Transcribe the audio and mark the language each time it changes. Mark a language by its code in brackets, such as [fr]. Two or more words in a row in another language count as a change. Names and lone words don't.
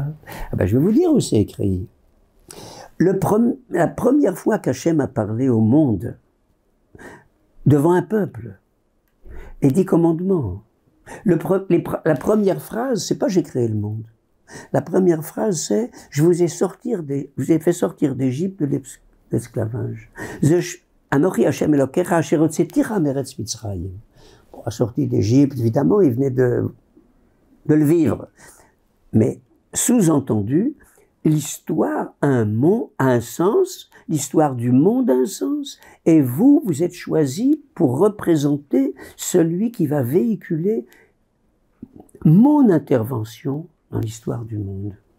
[fr] Ah ben, je vais vous dire où c'est écrit. La première fois qu'Hachem a parlé au monde, devant un peuple, les 10 commandements, la première phrase, c'est pas « j'ai créé le monde ». La première phrase, c'est « je vous ai fait sortir d'Égypte de l'esclavage ». [he] אנכי השם אלהיך אשר הוצאתיך מארץ מצרים. [fr] Pour la sortie d'Égypte, évidemment, il venait de le vivre. Mais sous-entendu, l'histoire a un sens, l'histoire du monde a un sens, et vous êtes choisis pour représenter celui qui va véhiculer mon intervention dans l'histoire du monde.